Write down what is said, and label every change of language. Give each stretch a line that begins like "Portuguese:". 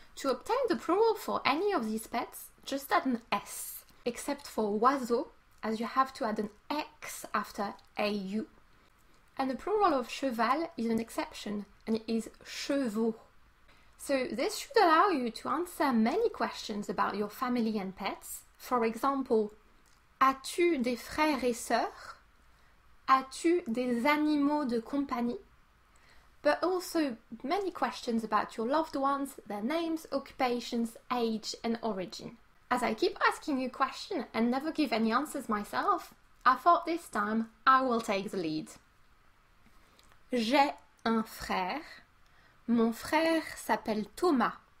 English: To obtain the plural for any of these pets, just add an S, except for oiseau, as you have to add an X after AU. And the plural of cheval is an exception, and it is chevaux. So this should allow you to answer many questions about your family and pets. For example,
French: as-tu des frères et sœurs? As-tu des animaux de compagnie?
English: But also many questions about your loved ones, their names, occupations, age, and origin. As I keep asking you questions and never give any answers myself, I thought this time I will take the lead.
French: J'ai un frère. Mon frère s'appelle Thomas.